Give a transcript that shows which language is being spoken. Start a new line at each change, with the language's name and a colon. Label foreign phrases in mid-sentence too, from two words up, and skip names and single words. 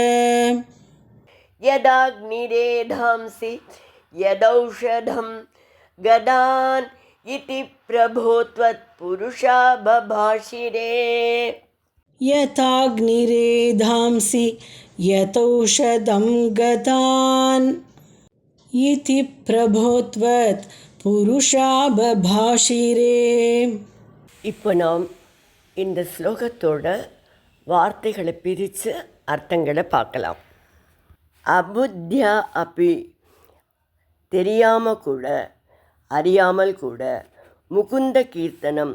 Sanskrit: यदाग्निरेधांसि यदौषधं गदान् इति प्रभो त्वत्पुरुषा बभाषिरे. यथाग्निरेधांसि यतौषधं गतान् इति प्रभोत्वत् पुरुषा बभाषिरे.
Tamil: இப்போ நாம் இந்த ஸ்லோகத்தோட வார்த்தைகளை பிரித்து அர்த்தங்களை பார்க்கலாம்.
Sanskrit: अबुद्ध्या अपि,
Tamil: தெரியாமல் கூட அறியாமல் கூட,
Sanskrit: मुकुन्द कीर्तनम्,